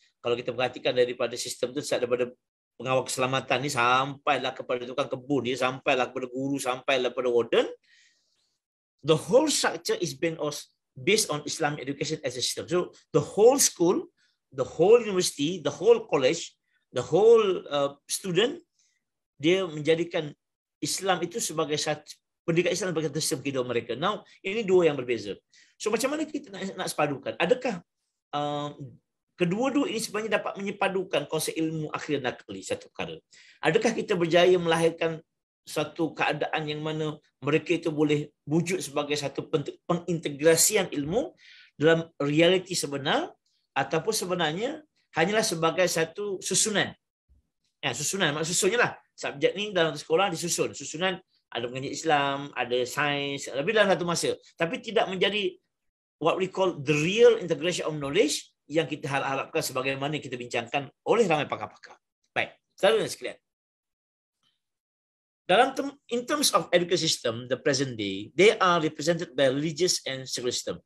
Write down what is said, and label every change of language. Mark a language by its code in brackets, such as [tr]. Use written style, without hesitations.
[ms] Kalau kita perhatikan daripada sistem tu, daripada pengawal keselamatan ni sampailah kepada tukang kebun dia, sampailah kepada guru, sampailah kepada warden. [en] The whole structure is based on Islamic education as a system. So the whole school, the whole university, the whole college, the whole student, [ms] dia menjadikan Islam itu sebagai satu pendidikan Islam sebagai sistem kehidupan mereka. Now, ini dua yang berbeza. So macam mana kita nak sepadukan? Adakah kedua-dua ini sebenarnya dapat menyepadukan konsep ilmu akhir nakli satu perkara? Adakah kita berjaya melahirkan satu keadaan yang mana mereka itu boleh wujud sebagai satu pengintegrasian ilmu dalam realiti sebenar, ataupun sebenarnya hanyalah sebagai satu susunan? Susunan, maksud susunnya lah. Subjek ni dalam sekolah disusun. Susunan ada pengajian Islam, ada sains, lebih dalam satu masa. Tapi tidak menjadi [en] what we call the real integration of knowledge [ms] yang kita harapkan sebagaimana kita bincangkan oleh ramai pakar-pakar. Baik, saudara dan sekalian. [en] In terms of education system, the present day, they are represented by religious and secular system.